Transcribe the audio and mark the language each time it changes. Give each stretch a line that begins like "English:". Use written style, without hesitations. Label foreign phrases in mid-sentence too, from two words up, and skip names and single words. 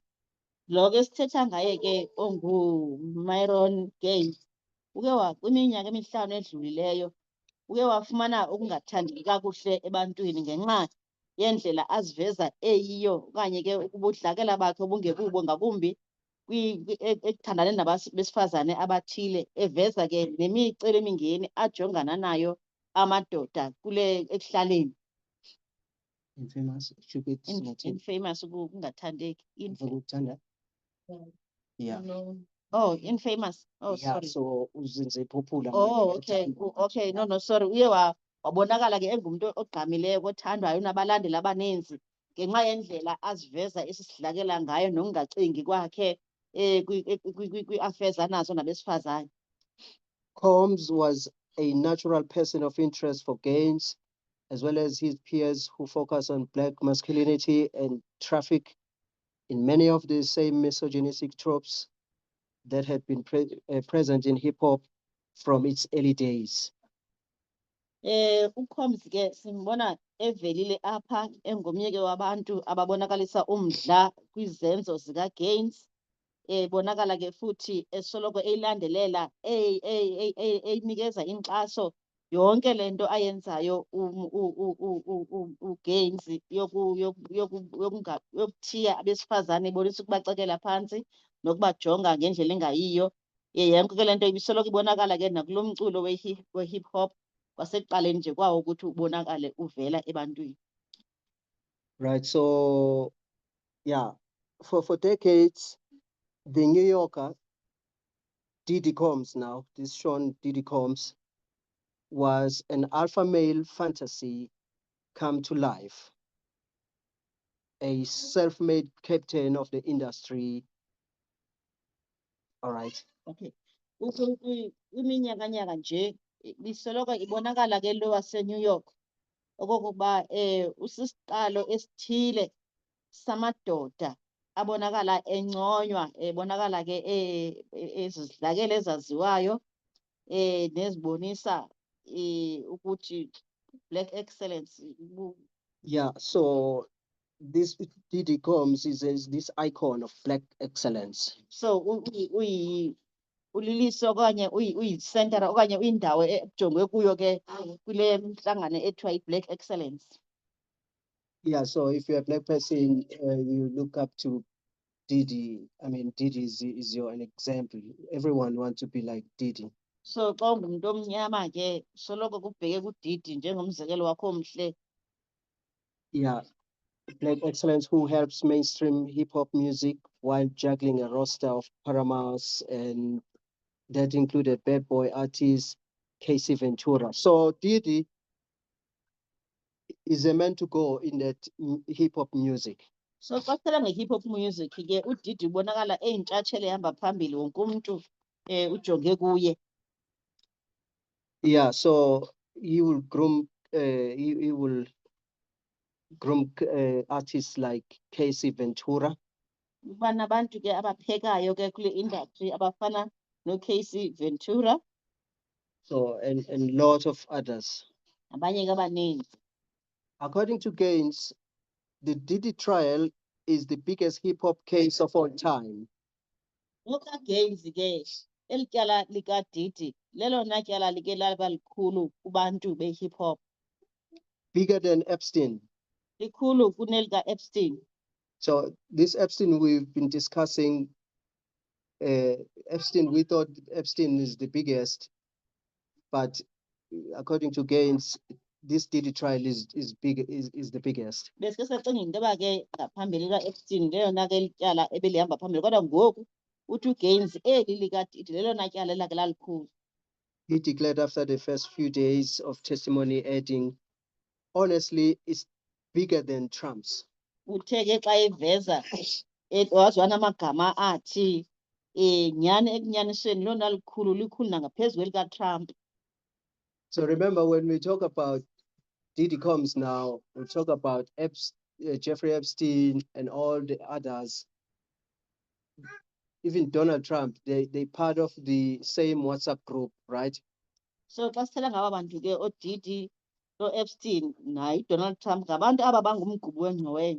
Xhosa: Lo ke sithetha ngaye ke onguMyron Gaines uke kwiminyaka emihlanu edlulileyo uke wafumana ukungathandeki kakuhle ebantwini ngenxa yendlela aziveza eyiyo, okanye ke ubudlakela bakhe obungekubo, ngakumbi ekuthandane besifazane abathile, eveza ke nemicelimingeni ajongana nayo amadoda kule ekuhlaleni.
English: Infamous,
Xhosa: Infamous ukungathandeki.
English: Yeah. Oh, infamous. Oh, Yeah, sorry.
Xhosa: so uzinze popular.
English: Oh, okay. Okay, no, sorry.
Xhosa: Uye wabonakala ke engumuntu ogqamileyo, othandwayo, unabalandeli abaninzi ngenxa yendlela aziveza esisidlakela ngayo nokungacingi kwakhe kwi-affairs anazo nabesifazane.
English: Combs was a natural person of interest for Gaines, as well as his peers who focus on Black masculinity and traffic in many of the same misogynistic tropes that had been present in hip hop from its early days.
Xhosa: uCombs ke simbona evelile apha engomyeke wabantu ababonakalisa umdla kwizenzo zikaGaines. Bonakala ke futhi esoloko eyilandelela, eyinikeza inkxaso yonke lento ayenzayo uGaines yokuthiya abesifazane, ibonisa ukubacekela phansi nokubajonga ngendlela engayiyo. Yonke ke lento ibisoloko ibonakala ke nakulo mculo we-
English: hip hop
Xhosa: kwasekuqaleni nje kwawo ukuthi ubonakale uvela ebantwini.
English: Right, so yeah, for decades, the New Yorker, Diddy Combs now, this Sean Diddy Combs, was an alpha male fantasy come to life. A self-made captain of the industry. All right. Okay.
Xhosa: Kwiminyakanyaka nje bisoloko ibonakala ke lo waseNew York okokuba usisiqalo esithile samadoda abonakala enconywa, ebonakala ke ezidlakela ezaziwayo nezibonisa ukuthi
English: Black excellence. Yeah, so this Diddy Combs is this icon of Black excellence.
Xhosa: So uliliso okanye uyicenter okanye uyindawo ejongwe kuyo ke kule mhlangano ethiwa i-
English: Black excellence. Yeah, so if you're a Black person, you look up to Diddy. I mean, Diddy is an example. Everyone wants to be like Diddy.
Xhosa: So xa ungumuntu omnyama ke soloko kubheke kuDiddy njengomzekelo wakho omhle.
English: Yeah, Black Excellence, who helps mainstream hip hop music while juggling a roster of Paramours, and that included Bad Boy artist Casey Ventura. So Didi is a man to go in that hip hop music.
Xhosa: So xa sithetha nge-
English: hip hop music
Xhosa: ke uDidi ubonakala eyintshatsheli ehamba phambili, wonke umuntu ujonge kuye.
English: Yeah, so he will groom he will groom artists like Casey Ventura.
Xhosa: Uba nabantu ke abaphekayo ke kule industry abafana no-Casey Ventura,
English: So and lots of others.
Xhosa: nabanye ke abaninzi.
English: According to Gaines, the Diddy trial is the biggest hip hop case of all time.
Xhosa: NgokaGaines ke eli tyala likaDidi lelona tyala like laba likhulu kubantu be-
English: hip hop, Bigger than Epstein.
Xhosa: likhulu kunelika-Epstein.
English: So this Epstein we've been discussing, Epstein, we thought Epstein is the biggest, but according to Gaines, this Diddy trial is the biggest.
Xhosa: Besike sacinga into yoba ke ngaphambili ka-Epstein lelona ke lityala ebelihamba phambili, kodwa ngoku uthi uGaines eli likaDidi lelona tyala elake lalikhulu.
English: He declared after the first few days of testimony, adding, honestly, it's bigger than Trump's.
Xhosa: Uthe ke xa eveza waziwa namagama athi nyhani ekunyanisweni lona likhulu nangaphezulu elikaTrump.
English: So remember, when we talk about Diddy Combs now, we talk about Jeffrey Epstein and all the others. Even Donald Trump, they part of the same WhatsApp group, right?
Xhosa: So xa sithetha ngaba bantu ke oDidi, no-Epstein naye uDonald Trump ngabantu aba bangumgubu wengxowenye.